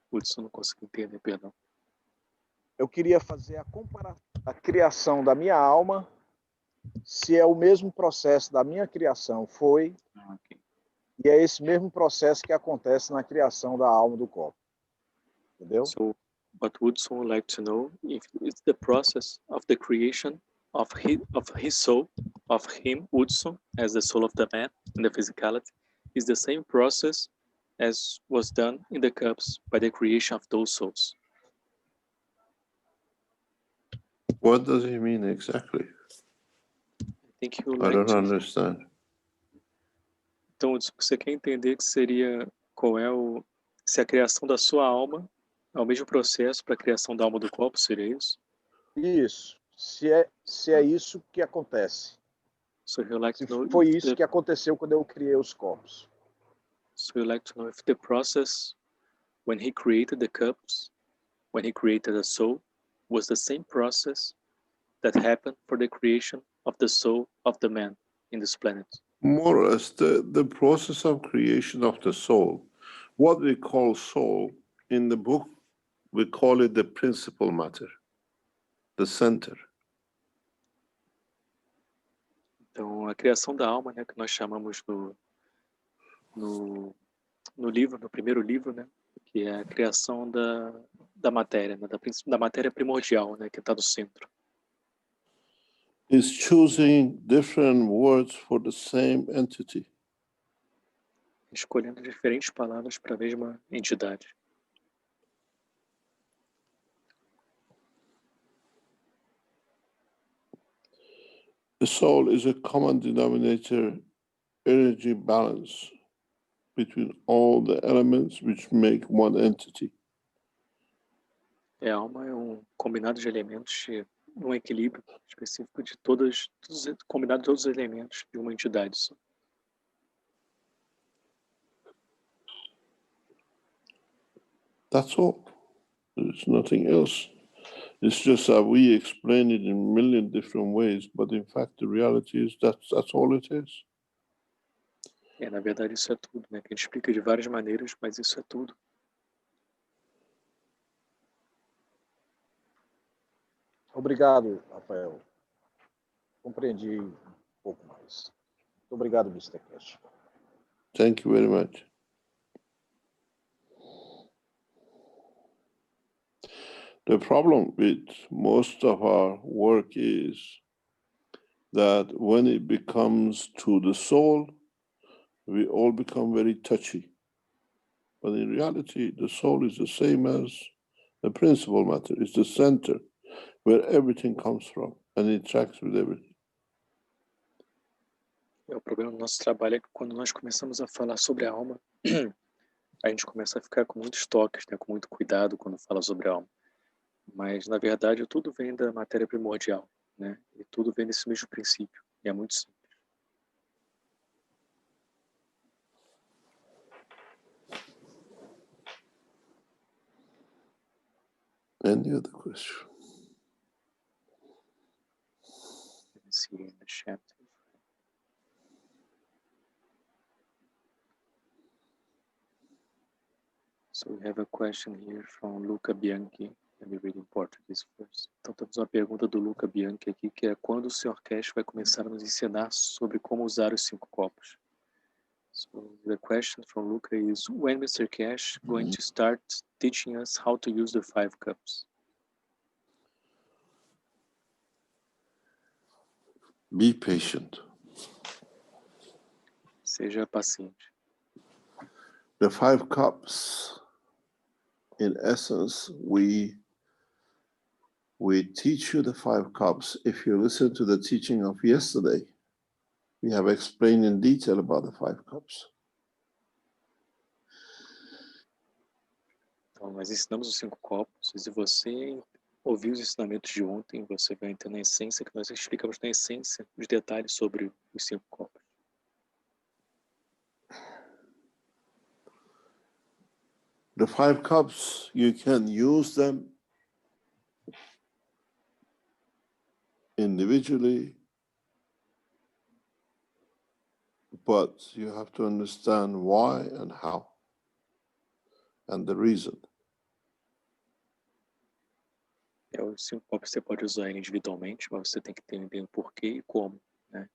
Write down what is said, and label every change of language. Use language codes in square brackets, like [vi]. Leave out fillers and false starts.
[pt] Hudson, não consegui entender, perdão. Eu queria fazer a comparação da criação da minha alma, se é o mesmo processo da minha criação, okay. E é esse mesmo processo que acontece na criação da alma do copo. Entendeu? [en] So, what Hudson would like to know if it's the process of the creation of his soul, of him, Hudson, as the soul of the man in the physicality, is the same process as was done in the cups by the creation of those souls. What does he mean exactly? I don't understand. [pt] Então, o que você quer entender que seria se a criação da sua alma é o mesmo processo para a criação da alma do corpo, seria isso? Isso. Se é isso que acontece. [en] So you'd like to know [pt] foi isso que aconteceu quando eu criei os corpos. [en] So you'd like to know if the process when he created the cups, when he created the soul, was the same process that happened for the creation of the soul of the man in this planet. More or less, the process of creation of the soul, what we call soul, in the book, we call it the principal matter, the center. [pt] Então, a criação da alma, né, que nós chamamos no livro, no primeiro livro, né, que é a criação da matéria, né, da matéria primordial, né, que está no centro. [en] Is choosing different words for the same entity. [pt] Escolhendo diferentes palavras para a mesma entidade. [en] The soul is a common denominator energy balance between all the elements which make one entity. [pt] A alma é um combinado de elementos, um equilíbrio específico de combinado de todos os elementos de uma entidade só. [en] That's all. There's nothing else. It's just that we explain it in a million different ways, but in fact the reality is that's all it is. [pt] Na verdade isso é tudo, né? Que a gente explica de várias maneiras, mas isso é tudo. Obrigado, Rafael. Compreendi um pouco mais. Muito obrigado, Mr. Keshe. [en] Thank you very much. The problem with most of our work is that when it becomes to the soul, we all become very touchy. But in reality, the soul is the same as the principal matter. It's the center where everything comes from and interacts with everything. [pt] O problema do nosso trabalho é que quando nós começamos a falar sobre a alma, a gente começa a ficar com muitos toques, né? Com muito cuidado quando fala sobre a alma. Mas, na verdade, tudo vem da matéria primordial, né? E tudo vem desse mesmo princípio. E é muito simples. [en] Any other question? Let me see in the chat. So we have a question here from Luca Bianchi. Let me read in Portuguese first. [pt] Então temos uma pergunta do Luca Bianchi aqui, que é: quando o Sr. Keshe vai começar a nos ensinar sobre como usar os 5 copos? [en] So the question from Luca is: when Mr. Keshe going to start teaching us how to use the 5 cups? Be patient. [pt] Seja paciente. [en] The 5 cups, in essence, we teach you the 5 cups. If you listen to the teaching of yesterday, we have explained in detail about the 5 cups. [pt] Então, nós ensinamos os 5 copos, e se você ouvir os ensinamentos de ontem, você vai entender a essência, que nós explicamos na essência, os detalhes sobre os 5 copos. [en] The 5 cups, you can use them individually, but you have to understand why and how, and the reason. [pt] Os 5 copos você pode usar individualmente, mas você tem que entender o porquê e como, né?